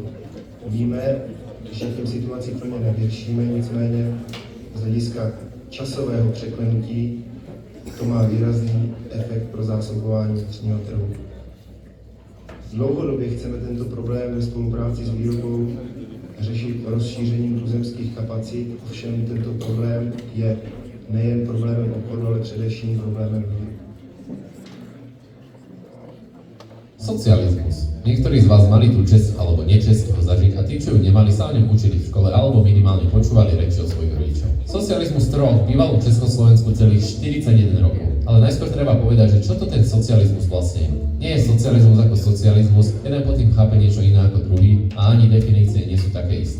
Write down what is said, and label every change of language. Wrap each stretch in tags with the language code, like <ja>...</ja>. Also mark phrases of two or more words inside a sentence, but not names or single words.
<cs>Víme, že tím situaci plně nevyřešíme, nicméně z hlediska časového překlenutí to má výrazný efekt pro zásobování vnitřního trhu. Dlouhodobě chceme tento problém ve spolupráci s výrobou řešit rozšířením tuzemských kapacit, ovšem tento problém je nejen problémem obchodu, ale především problémem výroby.</cs> <sk>Socializmus. Niektorí z vás mali tú česť alebo nečesť ho zažiť a tí, čo ju nemali, sa o ňom učili v škole alebo minimálne počúvali reči od svojich rodičov. Socializmus trval v bývalom Československu celých 41 rokov. Ale najskôr treba povedať, že čo to ten socializmus vlastne je. Nie je socializmus ako socializmus, jeden pod tým chápe niečo iné ako druhý a ani definície nie sú také isté.</sk>